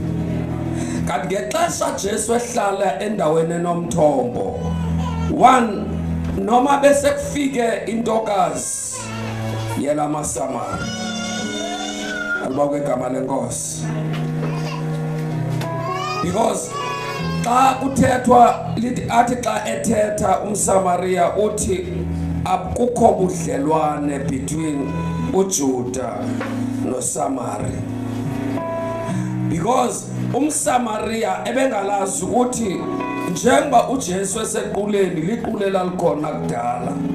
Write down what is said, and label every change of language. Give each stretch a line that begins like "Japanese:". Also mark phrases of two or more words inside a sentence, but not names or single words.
Xhosa: Kanti ngexesha Jesu ehlala endaweni enomthombo, one noma bese kufike intokazi yela maSamari. Alibonge igama lenkosi. Because xa kuthethwa lithi athi xa ethetha umSamaria uthi akukho budlelwane between uJuda noSamari. Because umSamaria ebengalazi ukuthi njengoba uJesu esequleni liqulela likhona kudala.